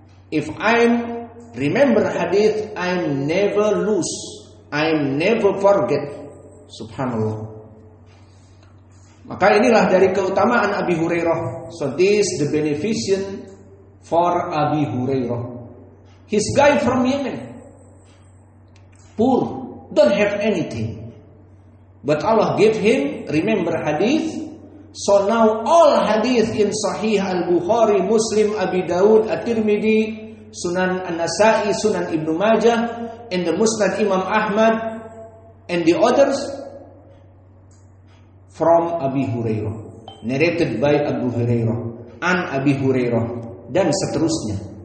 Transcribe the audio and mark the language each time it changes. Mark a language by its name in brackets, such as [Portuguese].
[English] If I'm remember hadith, I'm never lose, I'm never forget. [Arabic] Subhanallah. [Indonesian] Maka inilah dari keutamaan Abi Hurairah. [English] So this the beneficial for Abi Hurairah. His guy from Yemen, poor, don't have anything. But Allah gave him remember hadith. So now all hadith in Sahih Al-Bukhari, Muslim, Abi Dawud, At-Tirmidhi, Sunan An-Nasa'i, Sunan Ibn Majah, and the Musnad Imam Ahmad, and the others from Abi Hurairah, narrated by Abu Hurairah, an Abi Hurairah, [Indonesian] dan seterusnya.